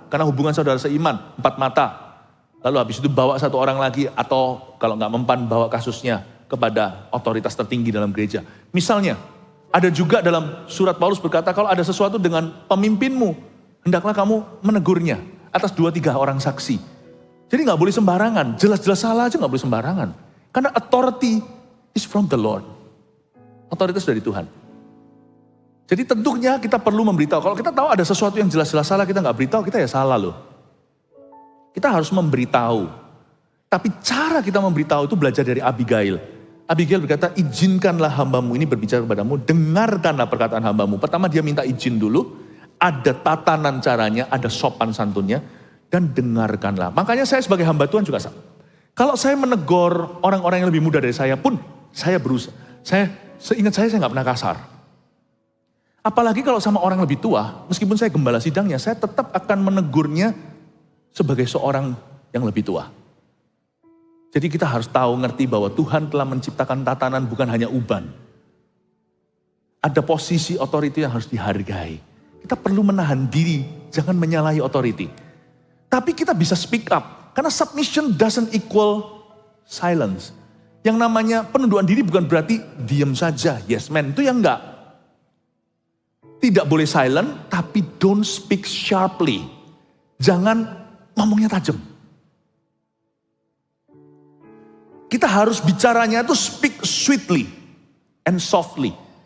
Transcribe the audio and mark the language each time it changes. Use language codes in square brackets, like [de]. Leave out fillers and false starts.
[id] Karena hubungan saudara seiman, 4 mata. Lalu habis itu bawa 1 orang lagi, atau kalau nggak mempan bawa kasusnya kepada otoritas tertinggi dalam gereja. Misalnya, ada juga dalam surat Paulus berkata, kalau ada sesuatu dengan pemimpinmu, hendaklah kamu menegurnya atas 2-3 orang saksi. Jadi gak boleh sembarangan, jelas-jelas salah aja gak boleh sembarangan. [en] Karena authority is from the Lord. [id] Otoritas dari Tuhan. Jadi tentunya kita perlu memberitahu. Kalau kita tahu ada sesuatu yang jelas-jelas salah, kita gak beritahu, kita ya salah loh. Kita harus memberitahu. Tapi cara kita memberitahu itu belajar dari Abigail. Abigail berkata, izinkanlah hambamu ini berbicara kepadamu, dengarkanlah perkataan hambamu. Pertama dia minta izin dulu. Ada tatanan caranya, ada sopan santunnya, dan dengarkanlah. Makanya saya sebagai hamba Tuhan juga sama. Kalau saya menegur orang-orang yang lebih muda dari saya pun, saya berusaha. Seingat saya gak pernah kasar. Apalagi kalau sama orang lebih tua, meskipun saya gembala sidangnya, saya tetap akan menegurnya sebagai seorang yang lebih tua. Jadi kita harus tahu, ngerti bahwa Tuhan telah menciptakan tatanan bukan hanya uban. Ada posisi otoriti yang harus dihargai. Kita perlu menahan diri, jangan menyalahi otoriti. Tapi kita bisa [en] speak up, karena submission doesn't equal silence. [id] Yang namanya penundukan diri bukan berarti diam saja, yes man, itu yang enggak. Tidak boleh silent, tapi [en] don't speak sharply. [id] Jangan ngomongnya tajam. Kita harus bicaranya itu [en] speak sweetly and softly.